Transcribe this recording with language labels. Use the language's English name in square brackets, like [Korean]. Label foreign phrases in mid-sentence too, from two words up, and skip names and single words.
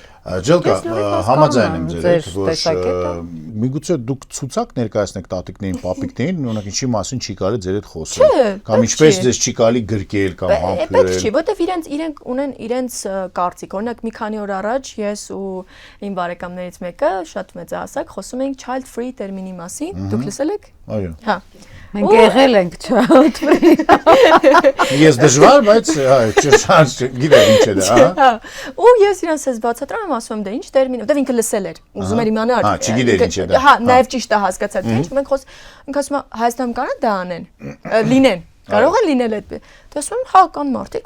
[Armenian] Ջելկա, համաձայն եմ ձեր հետ, որ միգուցե դուք ցուցակ ներկայացնեք տատիկներին, պապիկներին, օրինակ ինչի մասին չի կարելի ձեր հետ խոսել, կամ ինչպես ձեզ չի կարելի գրկել կամ համբուրել։ Պետք չի, որտեվ իրենք ունեն իրենց կարծիք։ Օրինակ մի քանի օր առաջ ես ու իմ բարեկամներից մեկը շատ մեծահասակ խոսում էինք [English] child free [Armenian] տերմինի մասին։ Դուք լսել եք։ Այո։ Հա։ Մենք եղել ենք [English] child free։ [Armenian] Ես դժվար, բայց չշանս գիտեմ ինչ է դա, հա։ Ու ես իրանց ես բացատրում եմ, ասում եմ դե ինչ տերմին, որտեվ ինքը լսել էր, ուզում էր իմանալ։ Հա, չգիտեր ինչ է դա։ Հա, նաև ճիշտ է հասկացա, թե ինչ մենք ինքը ասում է Հայաստանում կարա դա անեն, լինեն, կարող են լինել այդ։ Դե ասում եմ, հա, կան մարդիկ,